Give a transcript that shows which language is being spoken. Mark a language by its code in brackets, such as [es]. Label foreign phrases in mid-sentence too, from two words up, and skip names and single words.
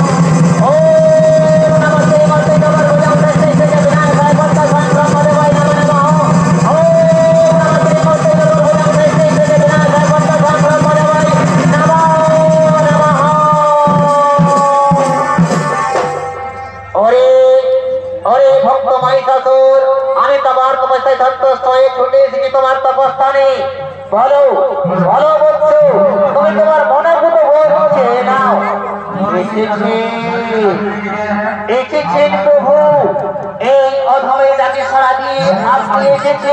[sa] ओम नमः त्रिमूर्ति चतुर्भुजं श्रीकृष्ण विनायकाय वन्दनं ब्रह्मदेवाय नमः नमः। ओम नमः त्रिमूर्ति चतुर्भुजं श्रीकृष्ण विनायकाय वन्दनं ब्रह्मदेवाय नमः नमः। [bn] ওরে ওরে ভক্ত মহিষাসুর, আমি তোমার তপস্যায় সন্তুষ্ট হয়ে ছুটে এসেছি তোমার তপস্থানে। বলো বলো বলছো, তুমি তোমার মনোভূত বলছে নাও। এসেছেন প্রভু, এই অধমে যাকে সাড়া দিয়ে আপনি এসেছে।